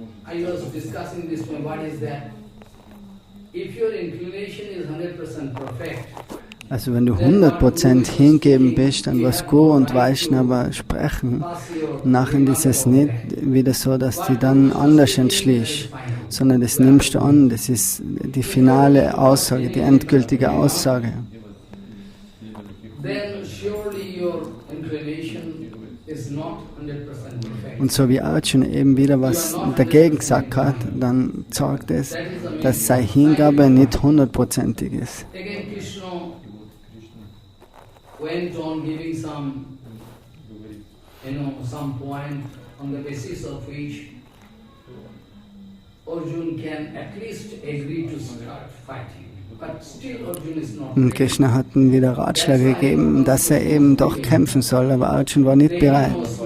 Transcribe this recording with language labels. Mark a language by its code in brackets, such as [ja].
[en] I was discussing this one, what is that? If your inclination is 100% perfect, [de] also wenn du 100% hingeben bist an was Guru und Vaishnava sprechen, nachher ist es nicht wieder so, dass die dann anders entschließt, sondern das nimmst du an, das ist die finale Aussage, die endgültige Aussage. [en] then surely your inclination is not 100% perfect. [de] Und so wie Arjuna eben wieder was dagegen gesagt hat, dann sagt es, dass seine Hingabe nicht 100%ig ist. [en] Again, Krishna went on giving some point on the basis of which Arjuna can at least agree to start fighting. But still Arjuna is not [de] Und Krishna hat ihm wieder Ratschläge gegeben, dass er eben doch kämpfen soll, aber Arjuna war nicht bereit.